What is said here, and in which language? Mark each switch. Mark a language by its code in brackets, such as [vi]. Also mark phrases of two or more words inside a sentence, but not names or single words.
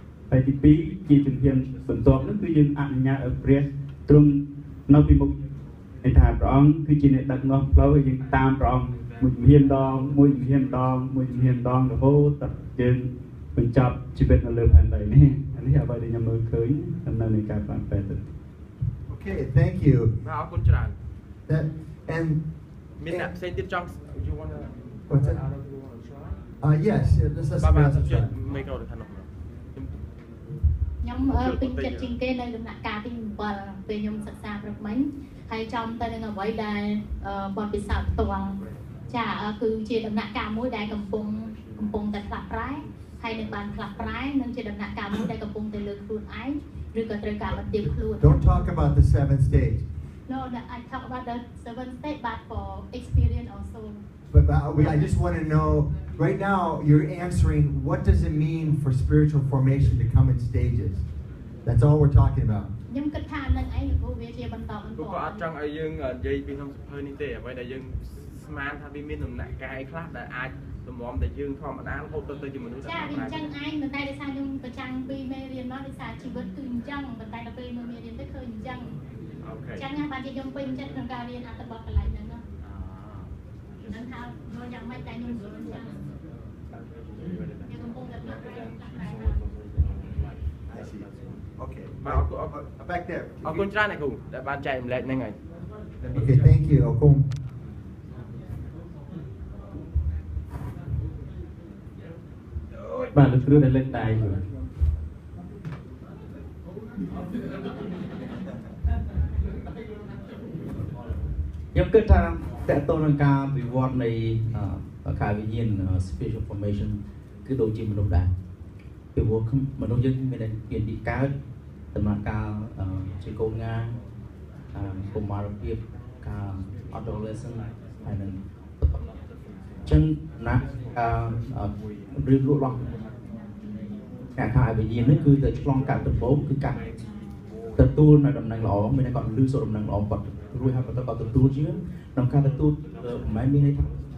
[km] ហើយទី2ជាជំហានបន្ទាប់នោះគឺយើងអនុញ្ញាតឲ្យព្រះទ្រង់នៅពីមុខឯថាព្រះអង្គគឺជាអ្នកដឹកនាំផ្លូវហើយយើងតាមព្រះអង្គមួយជំហានដងមួយជំហានដងមួយជំហានដងរហូតដល់យើងបញ្ចប់ជីវិតនៅលើផែនដីនេះអានេះអ្វីដែលខ្ញុំមើលឃើញដំណើរនៃការបានពេទ្យ [en] Okay, thank you. [km] បាទអរគុណច្រើន [en] That and [km] មានអ្នកផ្សេងទៀតចង់ [en] you want to what's that? Yes, let's [km] បាទបាទ [en] try. [km] មេក្រូទៅខាងនោះ ខ្ញុំពេញចិត្តជាងគេនៅដំណាក់កាលទី7ពេលខ្ញុំសិក្សាព្រឹកមិញហើយចំទៅនឹងអ្វីដែលបទពិសោធន៍ផ្ទាល់ចាគឺជាដំណាក់កាលមួយដែលកំពុងតែផ្លាស់ប្រែហើយនឹងបានផ្លាស់ប្រែនឹងជាដំណាក់កាលមួយដែលកំពុងតែលើកខ្លួនឯងឬក៏ត្រូវការបន្ទាបខ្លួន [en] Don't talk about the 7th stage. No, I talk about the 7th stage but for experience also. But I just want to know, right now you're answering, what does it mean for spiritual formation to come in stages? That's all we're talking about. [km] ខ្ញុំគិតថានឹងឯងព្រោះវាជាបន្តបន្ទាប់ ក៏អត់ចង់ឲ្យយើងនិយាយពីក្នុងសភៅនេះទេអ្វីដែលយើងស្មានថាវាមានដំណាក់កាលខ្លះដែលអាចតម្រាំតែយើងធម្មតារហូតទៅជាមនុស្ស ចាវាអញ្ចឹងឯងប៉ុន្តែដោយសារខ្ញុំប្រចាំពីមេរៀនមកដោយសារជីវិតគឺអញ្ចឹងប៉ុន្តែដល់ពេលមើលមេរៀនទៅឃើញអញ្ចឹង អូខេ អញ្ចឹងបានជាខ្ញុំពេញចិត្តក្នុងការរៀនអត្ថបទកន្លែងហ្នឹងហ្នឹងថាយកយ៉ាងម៉េចតែខ្ញុំយល់អញ្ចឹងខ្ញុំកំពុងតែផ្លាស់ប្ដូរ [en] I see. Okay. [km] បាទអរគុណ [en] Back there. [km] អរគុណច្រើនអ្នកគ្រូដែលបានចែកម្លែកហ្នឹងហើយ [en] Okay, thank you. Okung. [km] បាទលោកគ្រូដែលលើកដៃយូរ ខ្ញុំគិតថាតើតើនឹងការវិវត្តនៃការវិញ្ញាណ [en] spiritual formation [km] គឺដូចជាមនុស្សដែរពីព្រោះមនុស្សយើងមានតែ ពីទីកើតដំណើរការជាកូនងាកុមារភាពការ adolescent ហើយនឹងចឹងណារឿងលក់ឡោះការខាវិញ្ញាណនេះគឺតែឆ្លងកាត់ដំបូងគឺការទទួលនៅដំណឹងល្អមានតែគាត់លឺសូរដំណឹងល្អគាត់រួចហើយគាត់ទទួលជាក្នុងការទទួលមិនមែនមានន័យថា